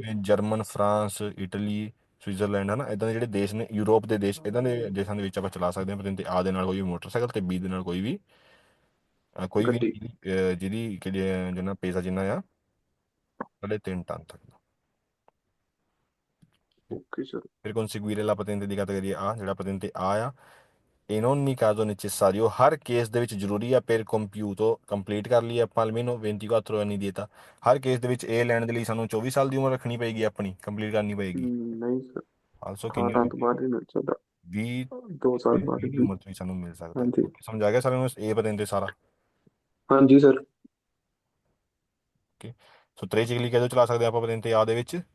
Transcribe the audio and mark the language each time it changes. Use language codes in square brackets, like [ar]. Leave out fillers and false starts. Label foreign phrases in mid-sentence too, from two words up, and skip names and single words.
[pa] ਜਿਵੇਂ ਜਰਮਨ, ਫਰਾਂਸ, ਇਟਲੀ, ਸਵਿਟਜ਼ਰਲੈਂਡ, ਹਨਾ, ਇਦਾਂ ਦੇ ਜਿਹੜੇ ਦੇਸ਼ ਨੇ ਯੂਰਪ ਦੇ ਦੇਸ਼, ਇਦਾਂ ਦੇ ਦੇਸ਼ਾਂ ਦੇ ਵਿੱਚ ਆਪਾਂ ਚਲਾ ਸਕਦੇ ਹਾਂ patente A ਦੇ ਨਾਲ ਕੋਈ ਵੀ ਮੋਟਰਸਾਈਕਲ, ਤੇ B ਦੇ ਨਾਲ ਕੋਈ ਵੀ ਗੱਡੀ। ਜਿਹਦੀ ਜਿੰਨਾ ਪੇਸਾ ਜਿੰਨਾ ਆ 3.5 ਟਨ ਤੱਕ ਦਾ। ਓਕੇ ਸਰ। [it] ਫਿਰ conseguire la patente di categoria A, [pa] ਜਿਹੜਾ patente A ਆ, [it] in ogni caso necessario, [pa] ਹਰ ਕੇਸ ਦੇ ਵਿੱਚ ਜ਼ਰੂਰੀ ਆ [it] per compiuto, [pa] ਕੰਪਲੀਟ ਕਰ ਲਈ ਆਪਾਂ [it] almeno 24 anni di età, [pa] ਹਰ ਕੇਸ ਦੇ ਵਿੱਚ ਇਹ ਲੈਣ ਦੇ ਲਈ ਸਾਨੂੰ 24 ਸਾਲ ਦੀ ਉਮਰ ਰੱਖਣੀ ਪਏਗੀ, ਆਪਣੀ ਕੰਪਲੀਟ ਕਰਨੀ ਪਏਗੀ। ਨਹੀਂ ਸਰ, ਆਲਸੋ ਕਿੰਨੀ 18 ਤੋਂ ਬਾਅਦ ਹੀ ਮਿਲ ਸਕਦਾ, 20 2 ਸਾਲ ਬਾਅਦ 20 ਦੀ ਵੀ। ਉਮਰ 'ਚ ਵੀ ਸਾਨੂੰ ਮਿਲ ਸਕਦਾ ਹੈ। ਹਾਂਜੀ Okay, ਸਮਝ ਆ ਗਿਆ ਸਾਰਿਆਂ ਨੂੰ ਇਹ patente ਸਾਰਾ? ਹਾਂਜੀ ਸਰ। ਓਕੇ, ਸੋ ਤ੍ਰਿਚਕਲੀ ਕਦੋਂ ਚਲਾ ਸਕਦੇ ਆਪਾਂ patente A ਦੇ ਵਿੱਚ?